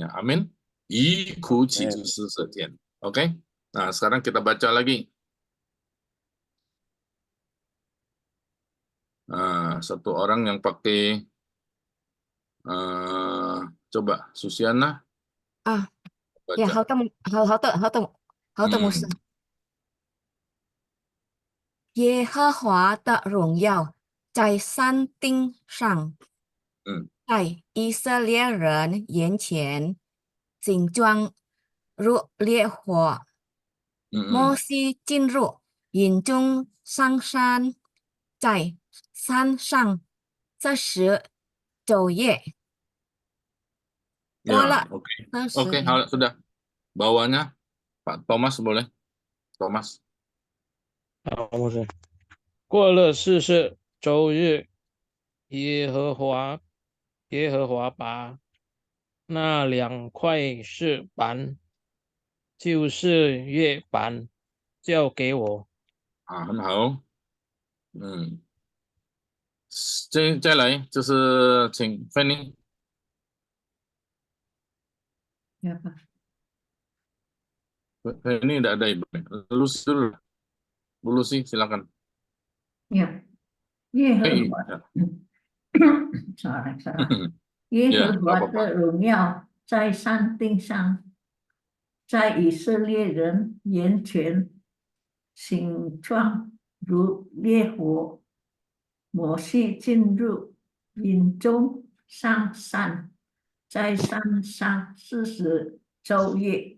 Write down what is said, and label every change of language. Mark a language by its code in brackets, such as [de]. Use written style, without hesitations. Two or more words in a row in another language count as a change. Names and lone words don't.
[id] Amin. Oke. Nah, sekarang kita baca lagi. Nah, satu orang yang pakai coba Susiana. Ya, Musa. [zh] 耶和华的荣耀在山顶上，在以色列人眼前，形状如烈火。摩西进入引中上山，在山上40昼夜。过 [id] Ya, [zh] 了 [id] oke. 20 Oke, hal sudah. Bawahnya Pak Thomas boleh. Thomas. [zh] 好，牧师。过了40周日，耶和华把那2块石板，就是月板，交给我。很好。再来就是请 Fanny。 [id] Siapa? Fanny tidak ada ibu. Lucy dulu. Bu Lucy, silakan. Ya, [zh] 耶和 [id] Eh, [zh] 华 [id] ya. [zh] ，sorry，耶 [id] Ya, [zh] 和 [id] nggak [zh] 华 [id] apa-apa. [zh] 的荣耀在山顶上，在以色列人眼前，形状如烈火。摩西进入营中上山，在山上40昼夜。